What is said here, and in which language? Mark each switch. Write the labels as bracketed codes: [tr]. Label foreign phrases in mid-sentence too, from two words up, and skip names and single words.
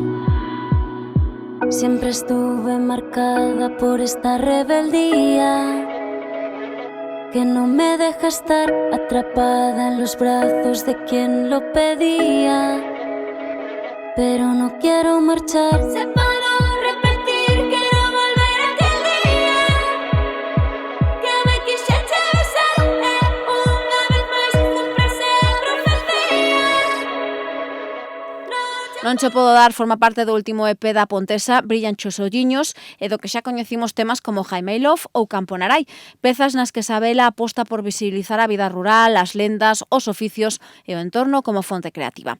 [es] Siempre estuve marcada por esta rebeldía que no me deja estar atrapada en los brazos de quien lo pedía. Pero no quiero marchar. Se para repetir, quiero volver a aquel día que me [gl] quixete besar unha vez máis, cúmprese a profecía. Non che podo dar forma parte do último EP da pontesa Brillan chos olliños e do que xa coñecimos temas como Jaime I Love ou Campo Narai, pezas nas que Sabela aposta por visibilizar a vida rural, as lendas, os oficios e o entorno como fonte creativa.